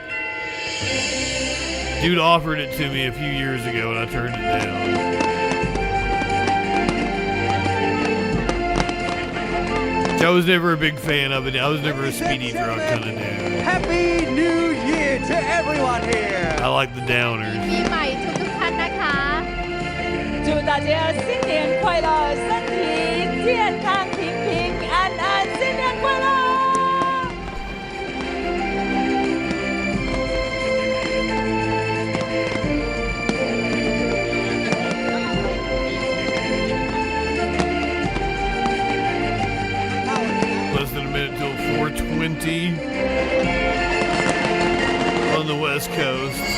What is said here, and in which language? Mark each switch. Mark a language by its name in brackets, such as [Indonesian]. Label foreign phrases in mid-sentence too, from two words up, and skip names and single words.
[English] Dude offered it to me a few years ago and I turned it down. I was never a big fan of it. I was never a speedy drug kind of dude. Happy New Year to everyone here. I like the downers. [Thai] ปีใหม่ทุกท่านนะคะ [Chinese] 祝大家新年快乐，身体健康，平平安安，新年快乐！ [English] Less than a minute till 420 on the West Coast.